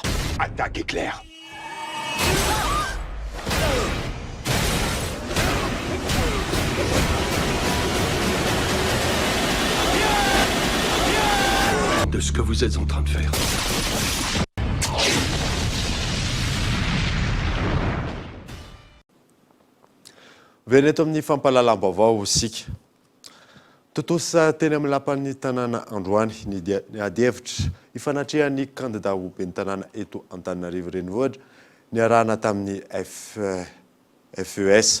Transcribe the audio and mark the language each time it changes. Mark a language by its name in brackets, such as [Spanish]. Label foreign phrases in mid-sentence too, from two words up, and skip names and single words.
[French] Attaque éclair. De ce que vous êtes en train de faire. [Malagasy] Veneto amin'ny fampalalam-baovao isika. Totosa teny amin'ny lapan'ny tanàna Androany ny adievitra ifanatrehan'ny candidat ho ben'ny tanàna eto Antananarivo renivohitra niarahana tamin'ny FES.